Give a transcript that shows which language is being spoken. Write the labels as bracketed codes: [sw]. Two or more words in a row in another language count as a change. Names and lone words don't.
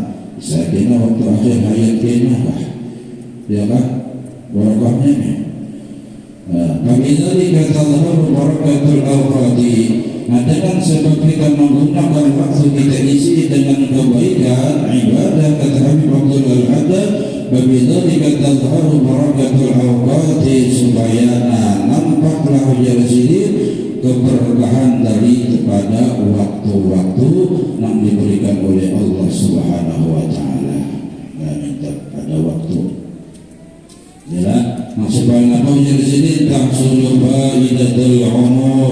[id] Saya kira waktu akhir hayat kita lah, ya kan? Barakahnya nih. Bagi kata Allah [ar] بركة الأوقات. [id] Nah, dengan sebab kita menggunakan waktu kita isi dengan kebaikan ibadah kata Habib Abdul Al-Haddad, [ar] بذلك تظهر بركة الأوقات, [id] supaya nampaklah hujan sini keberkahan dari kepada waktu-waktu yang diberikan oleh Allah [ar] سبحانه وتعالى. [id] Nah, minta pada waktu. Ya, supaya apa hujan sini [ar] تحصل فائدة العمر.